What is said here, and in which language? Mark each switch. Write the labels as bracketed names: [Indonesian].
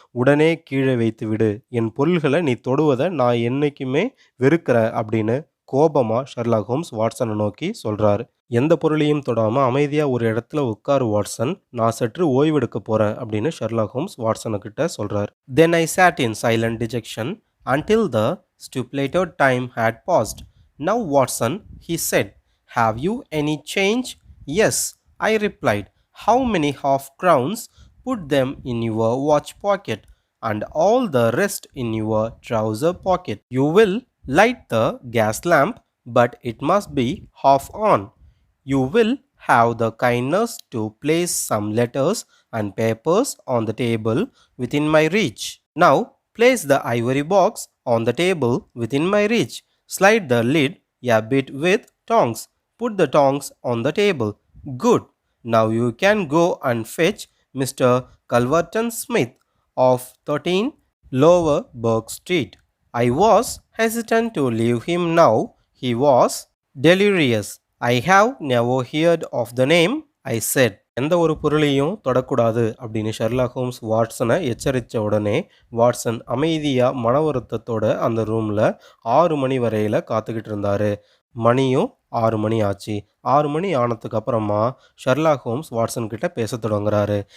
[Tamil] உடனே கீழே வைத்து விடு. என் பொருள்களை நீ தொடுவதை நான் என்னைக்குமே வெறுக்கிறேன்" அப்படின்னு கோபமா ஷெர்லாக் ஹோம்ஸ் வாட்சனை நோக்கி சொல்றாரு. "எந்த பொருளையும் தொடாம அமைதியா ஒரு இடத்துல உட்காரு வாட்சன். நான் சற்று ஓய்வெடுக்க போறேன்" அப்படின்னு ஷெர்லாக் ஹோம்ஸ் வாட்சனை கிட்ட சொல்றாரு. [English] "Then I sat in silent dejection until the stipulated time had passed. Now Watson," he said, Have you any change? Yes, I replied. How many half crowns? Put them in your watch pocket and all the rest in your trouser pocket. You will light the gas lamp, but it must be half on. You will have the kindness to place some letters and papers on the table within my reach. Now, place the ivory box on the table within my reach. Slide the lid a bit with tongs. Put the tongs on the table. Good. Now you can go and fetch Mr. Culverton Smith of 13 Lower Burke Street. I was hesitant to leave him now. He was delirious. I have never heard of the name, I said. [Tamil] எந்த ஒரு பொருளையும் தொடக்கூடாது அப்படின்னு Sherlock Holmes வாட்சனை எச்சரித்த உடனே Watson அமைதியாக மன வருத்தத்தோட அந்த ரூமில் 6 மணி வரையில் காத்துக்கிட்டு இருந்தார். மணியும் 6 மணி ஆச்சு. 6 மணி ஆனதுக்கு அப்புறமா ஷெர்லாக் ஹோம்ஸ் வாட்சன் கிட்ட பேச தொடங்குறாரு.